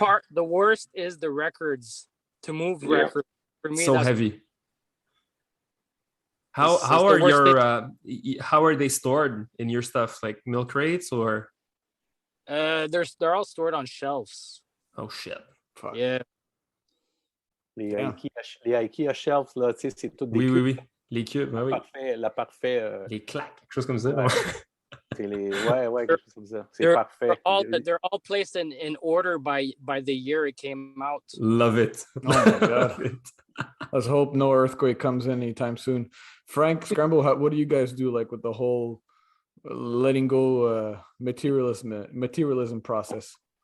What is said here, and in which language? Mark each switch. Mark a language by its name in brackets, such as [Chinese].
[English] The worst is the records. To move records for me. So heavy. How are they stored in your stuff? Like milk crates or? They're all stored on shelves. Oh shit! Fuck. Yeah. [French] Les IKEA shelves, là, tu sais, c'est tout des cubes. Oui. Les cubes, oui. La parfait. Les claques, quelque chose comme ça. Ouais. C'est quelque chose comme ça. C'est parfait. [English] They're all placed in order by the year it came out. Love it. Oh my god. Let's hope no earthquake comes in anytime soon. Frank, Scramble, what do you guys do like with the whole letting go materialism process?